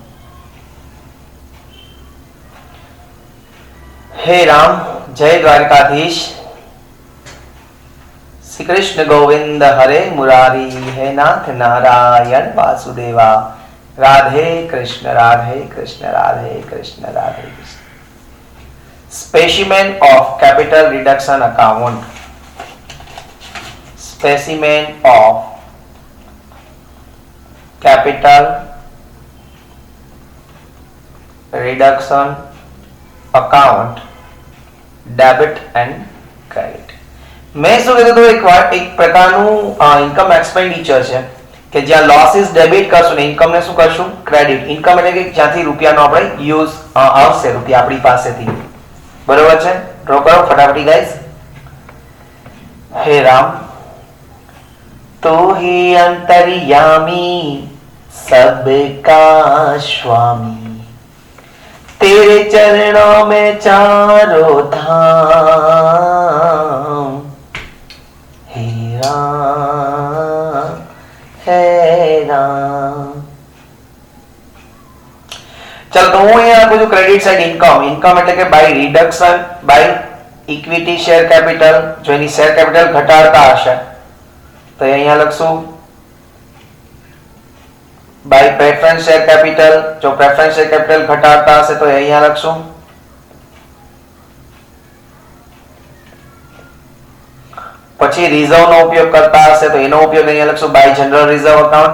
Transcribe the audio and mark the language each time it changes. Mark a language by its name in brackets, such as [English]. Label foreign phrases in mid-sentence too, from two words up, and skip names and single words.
[Gujarati] હે રામ, જય દ્વારકાધીશ. શ્રી કૃષ્ણ ગોવિંદ હરે મુરારી, હે નાથ નારાયણ વાસુદેવા. રાધે કૃષ્ણ રાધે કૃષ્ણ રાધે કૃષ્ણ રાધે કૃષ્ણ. [English] Specimen of capital reduction account. Specimen of capital reduction account, debit and credit. [Gujarati] મેં શું કીધું હતું એક પ્રકારનું [English] income expenditure [Gujarati] છે કે જ્યાં લોસીસ ડેબિટ કરશું ને ઇન્કમ ને શું કરશું ક્રેડિટ. ઇન્કમ એટલે કે જ્યાંથી રૂપિયાનો આપણે યુઝ આવશે, રૂપિયા આપણી પાસેથી. બરોબર છે? ડ્રો કરો ફટાફટી ગાઈસ. હે રામ, [Hindi] तू ही अंतर्यामी सबका स्वामी, तेरे चरणों में चारों धाम. हे राम, हे राम. चलो तो [Gujarati] હું અહીંયા આપું છું [English] credit side income. [Gujarati] ઇન્કમ એટલે કે [English] by reduction by equity share capital. [Gujarati] જો એની શેર કેપિટલ ઘટાડતા હશે તો અહીંયા લખશું [English] by preference share capital. [Gujarati] જો [English] preference share capital [Gujarati] ઘટાડતા હશે તો અહીંયા લખશું પછી રિઝર્વ નો ઉપયોગ કરતા હશે તો એનો ઉપયોગ અહીંયા લખશું [English] by general reserve account.